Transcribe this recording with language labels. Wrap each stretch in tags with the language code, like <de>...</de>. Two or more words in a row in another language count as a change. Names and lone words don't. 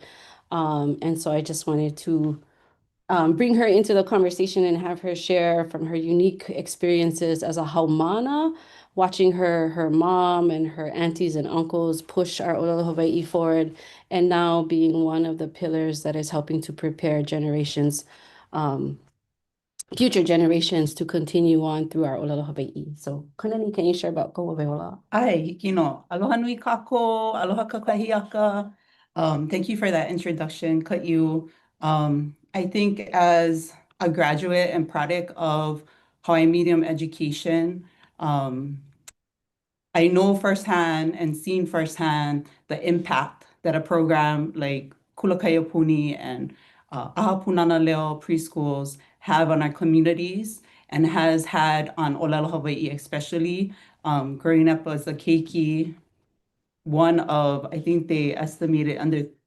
<en>And so I just wanted to bring her into the conversation and have her share from her unique experiences as a haumana, watching her mom and her aunties and uncles push our</en> <haw>ʻŌlelo Hawaii</haw> <en>forward, and now being one of the pillars that is helping to prepare generations, future generations to continue on through our</en> <haw>ʻŌlelo Hawaii.</haw> <en>So, Kanani, can you share about Ko'oweola?</en> <haw>Hi, aloha nui kako, aloha kakahiaka.</haw> <en>Thank you for that introduction, Ka'u. I think as a graduate and product of Hawaiian medium education, I know firsthand and seen firsthand the impact that a program like Kulakaiapuni and Ahapunana Leo preschools have on our communities and has had on</en> <haw>ʻŌlelo Hawaii,</haw> <en>especially growing up as a keiki, one of, I think they estimated under</en>